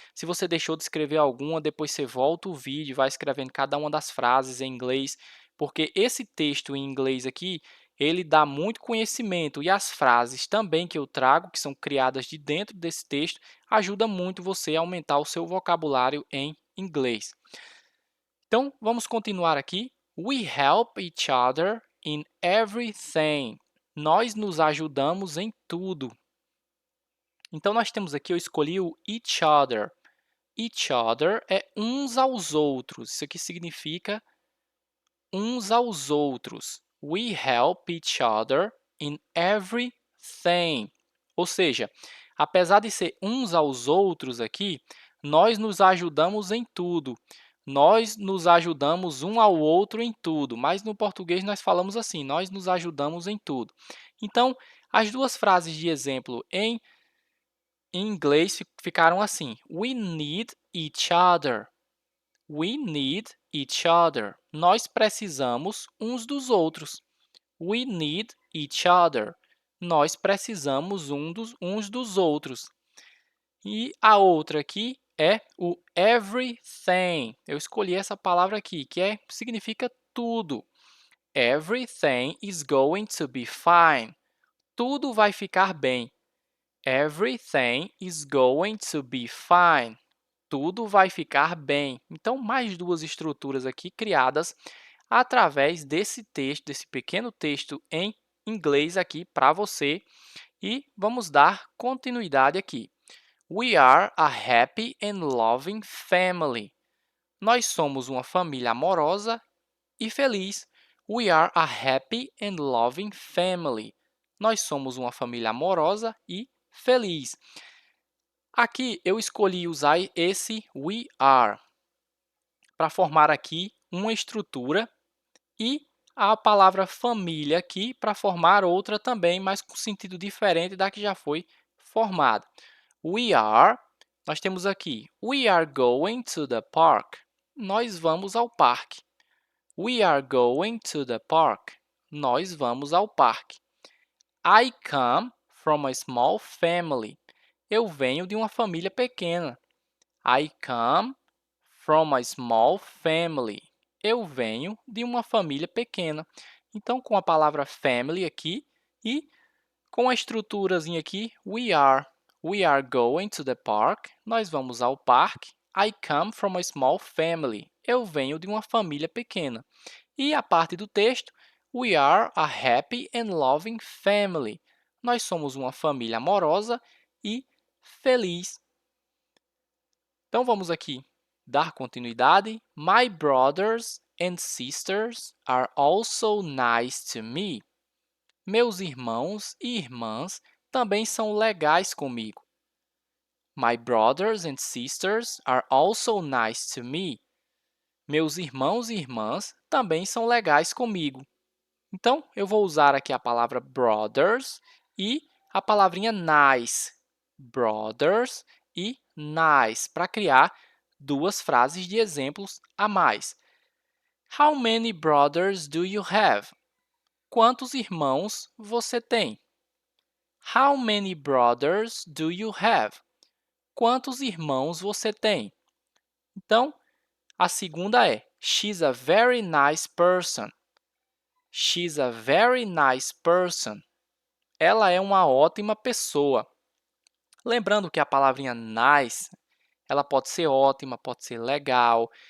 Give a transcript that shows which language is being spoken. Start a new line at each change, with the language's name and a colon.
Portuguese: Se você deixou de escrever alguma, depois você volta o vídeo e vai escrevendo cada uma das frases em inglês, porque esse texto em inglês aqui, ele dá muito conhecimento e as frases também que eu trago, que são criadas de dentro desse texto, ajuda muito você a aumentar o seu vocabulário em inglês. Então, vamos continuar aqui.
English: We help each other in everything.
Portuguese: Nós nos ajudamos em tudo. Então, nós temos aqui, eu escolhi o each other. Each other é uns aos outros. Isso aqui significa uns aos outros.
English: We help each other in everything.
Portuguese: Ou seja, apesar de ser uns aos outros aqui, nós nos ajudamos em tudo. Nós nos ajudamos um ao outro em tudo. Mas no português nós falamos assim, nós nos ajudamos em tudo. Então, as duas frases de exemplo em inglês ficaram assim.
English: We need each other. We need each other.
Portuguese: Nós precisamos uns dos outros.
English: We need each other.
Portuguese: Nós precisamos uns dos outros. E a outra aqui é o everything. Eu escolhi essa palavra aqui, que significa tudo.
English: Everything is going to be fine.
Portuguese: Tudo vai ficar bem.
English: Everything is going to be fine.
Portuguese: Tudo vai ficar bem. Então, mais duas estruturas aqui criadas através desse texto, desse pequeno texto em inglês aqui para você. E vamos dar continuidade aqui.
English: We are a happy and loving family.
Portuguese: Nós somos uma família amorosa e feliz.
English: We are a happy and loving family.
Portuguese: Nós somos uma família amorosa e feliz. Aqui eu escolhi usar esse we are para formar aqui uma estrutura e a palavra família aqui para formar outra também, mas com sentido diferente da que já foi formada.
English: We are,
Portuguese: nós temos aqui,
English: we are going to the park.
Portuguese: Nós vamos ao parque.
English: We are going to the park.
Portuguese: Nós vamos ao parque.
English: I come from a small family.
Portuguese: Eu venho de uma família pequena.
English: I come from a small family.
Portuguese: Eu venho de uma família pequena. Então, com a palavra family aqui e com a estruturazinha aqui, we are.
English: We are going to the park.
Portuguese: Nós vamos ao parque.
English: I come from a small family.
Portuguese: Eu venho de uma família pequena. E a parte do texto,
English: we are a happy and loving family.
Portuguese: Nós somos uma família amorosa e feliz. Então, vamos aqui dar continuidade.
English: My brothers and sisters are also nice to me.
Portuguese: Meus irmãos e irmãs também são legais comigo.
English: My brothers and sisters are also nice to me.
Portuguese: Meus irmãos e irmãs também são legais comigo. Então, eu vou usar aqui a palavra brothers e a palavrinha nice. Brothers e nice, para criar duas frases de exemplos a mais.
English: How many brothers do you have?
Portuguese: Quantos irmãos você tem?
English: How many brothers do you have?
Portuguese: Quantos irmãos você tem? Então, a segunda é
English: She's a very nice person. She's a very nice person.
Portuguese: Ela é uma ótima pessoa. Lembrando que a palavrinha nice, ela pode ser ótima, pode ser legal.